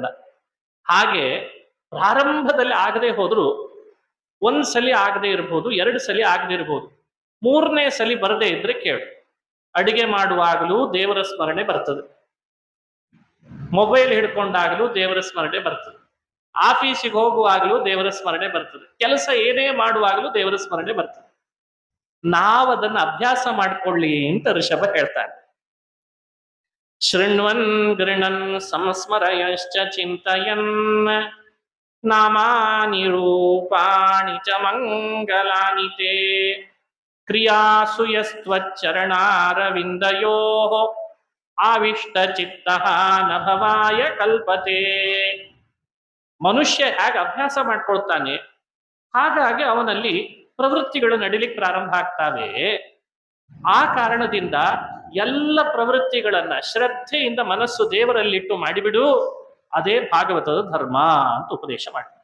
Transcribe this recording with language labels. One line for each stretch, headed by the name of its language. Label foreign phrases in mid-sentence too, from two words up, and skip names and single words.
Kannada: ಹಾಗೆ ಪ್ರಾರಂಭದಲ್ಲಿ ಆಗದೆ ಹೋದ್ರು ಒಂದ್ಸಲಿ ಆಗದೆ ಇರಬಹುದು, ಎರಡು ಸಲಿ ಆಗದೆ ಇರಬಹುದು, ಮೂರನೇ ಸಲಿ ಬರದೇ ಇದ್ರೆ ಕೇಳು, ಅಡಿಗೆ ಮಾಡುವಾಗಲೂ ದೇವರ ಸ್ಮರಣೆ ಬರ್ತದೆ, ಮೊಬೈಲ್ ಹಿಡ್ಕೊಂಡಾಗಲೂ ದೇವರ ಸ್ಮರಣೆ ಬರ್ತದೆ, ಆಫೀಸಿಗೆ ಹೋಗುವಾಗಲೂ ದೇವರ ಸ್ಮರಣೆ ಬರ್ತದೆ, ಕೆಲಸ ಏನೇ ಮಾಡುವಾಗಲೂ ದೇವರ ಸ್ಮರಣೆ ಬರ್ತದೆ. ನಾವದನ್ನ ಅಭ್ಯಾಸ ಮಾಡ್ಕೊಳ್ಳಿ ಅಂತ ಋಷಭ ಹೇಳ್ತಾನೆ.
Sanskrit: ಶೃಣ್ವನ್ ಗೃಣನ್ ಸಂಸ್ಮರಯಶ್ಚ ಚಿಂತಯನ್ ನಾಮಾನಿ ರೂಪಾಣಿ ಚ ಮಂಗಲಾನಿ ತೇ ಕ್ರಿಯಾಸು ಯಸ್ತ್ವಚ್ಚರಣಾರವಿಂದಯೋ ಆವಿಷ್ಟ ಚಿತ್ತಃ ನ ಭವಾಯ ಕಲ್ಪತೆ.
Kannada: ಮನುಷ್ಯ ಹೇಗೆ ಅಭ್ಯಾಸ ಮಾಡ್ಕೊಳ್ತಾನೆ ಹಾಗಾಗಿ ಅವನಲ್ಲಿ ಪ್ರವೃತ್ತಿಗಳು ನಡಿಲಿಕ್ಕೆ ಪ್ರಾರಂಭ ಆಗ್ತಾವೆ. ಆ ಕಾರಣದಿಂದ ಎಲ್ಲ ಪ್ರವೃತ್ತಿಗಳನ್ನ ಶ್ರದ್ಧೆಯಿಂದ ಮನಸ್ಸು ದೇವರಲ್ಲಿಟ್ಟು ಮಾಡಿಬಿಡು, ಅದೇ ಭಾಗವತದ ಧರ್ಮ ಅಂತ ಉಪದೇಶ ಮಾಡ್ತಾರೆ.